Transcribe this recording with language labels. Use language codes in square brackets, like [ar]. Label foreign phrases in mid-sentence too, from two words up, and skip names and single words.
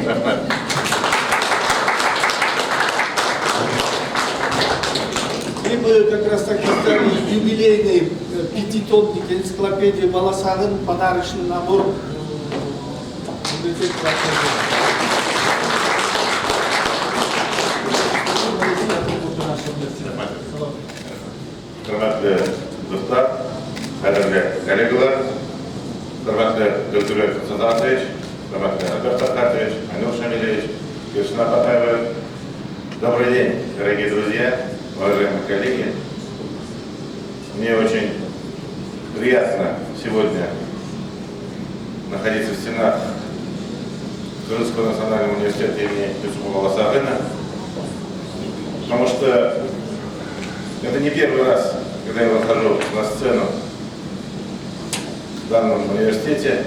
[ru] И мы как раз так издали юбилейный пятитомник энциклопедии Баласагын, подарочный набор. [crh] Hürmetli dostlar, değerli kollegalar, hürmetli Döktürk Сазатович, hürmetli Альберт Таркатович, Анил Шамилевич, Киршина Батаева. [ru] Добрый день, дорогие друзья, уважаемые коллеги. Мне очень приятно сегодня находиться в стенах Кыргызского национального университета имени Жусупа Баласагына, потому что это не первый раз, когда я выхожу на сцену в данном университете.